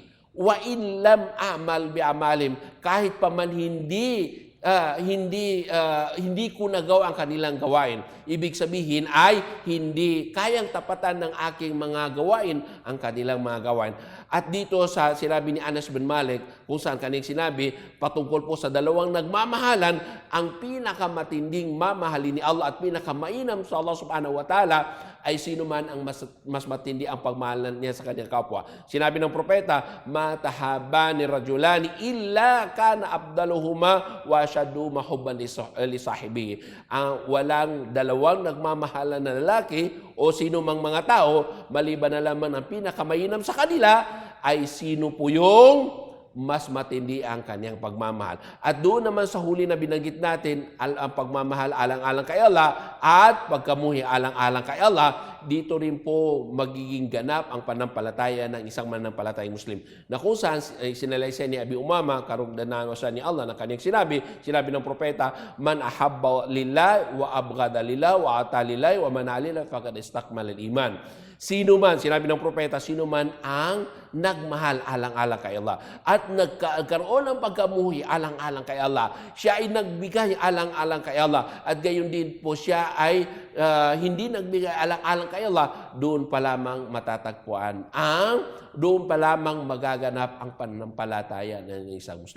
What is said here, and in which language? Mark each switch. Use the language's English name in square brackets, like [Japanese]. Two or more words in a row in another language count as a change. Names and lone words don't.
[Arabic] وإن لم أعمل بأعمالهم, [Filipino] kahit pa man hindi ko nagawa ang kanilang gawain. Ibig sabihin ay hindi kayang tapatan ng aking mga gawain ang kanilang mga gawain. At dito sa sinabi ni Anas bin Malik, kung saan kaning sinabi, patungkol po sa dalawang nagmamahalan, ang pinakamatinding mamahalin ni Allah at pinakamainam sa Allah [Arabic] سبحانه وتعالى [Filipino] ay sino man ang mas matindi ang pagmahalan niya sa kanyang kapwa. Sinabi ng propeta, [Arabic] ما تحاب رجلان إلا كان أفضلهما وأشدهما حبا لصاحبه. [Filipino] Ang walang dalawang nagmamahalan na lalaki o sino mang mga tao, maliban na lamang ang pinakamainam sa kanila, ay sino po yung mas matindi ang kanyang pagmamahal. At doon naman sa huli na binanggit natin, ang pagmamahal alang-alang kay Allah at pagkamuhi alang-alang kay Allah, dito rin po magiging ganap ang panampalataya ng isang mananampalatayang Muslim. Na kung saan sinalaysay ni Abi Umama, karugdanan siya ni Allah, na kanyang sinabi ng propeta, [Arabic] من أحب لله وأبغض لله وأعطى لله ومنع لله فقد استكمل الإيمان. [Filipino] Sino man, sinabi ng propeta, sino man ang nagmahal alang-alang kay Allah at nagkaroon ng pagkamuhi alang-alang kay Allah, siya ay nagbigay alang-alang kay Allah at gayon din po siya ay hindi nagbigay alang-alang kay Allah, doon pa lamang matatagpuan doon pa lamang magaganap ang pananampalataya ng isang Muslim.